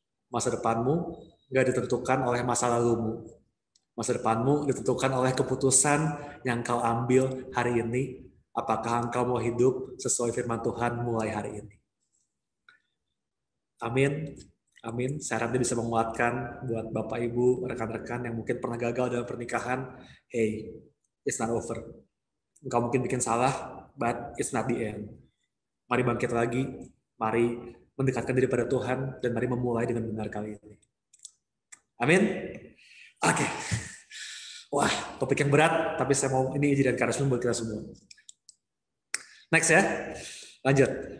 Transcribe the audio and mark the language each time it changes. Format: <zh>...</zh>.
<id>Masa depanmu nggak ditentukan oleh masa lalumu. Masa depanmu ditentukan oleh keputusan yang kau ambil hari ini, apakah engkau mau hidup sesuai firman Tuhan mulai hari ini. Amin. Amin. Saya harap dia bisa menguatkan buat Bapak, Ibu, rekan-rekan yang mungkin pernah gagal dalam pernikahan.</id> <en>Hey, it's not over.</en> <id>Engkau mungkin bikin salah,</id> <en>but it's not the end.</en> <id>Mari bangkit lagi. Mari mendekatkan diri pada Tuhan. Dan mari memulai dengan benar kali ini. Amin. Oke. Wah, topik yang berat. Tapi saya mau ini jadi encouragement buat kita semua. Next ya. Lanjut.</id>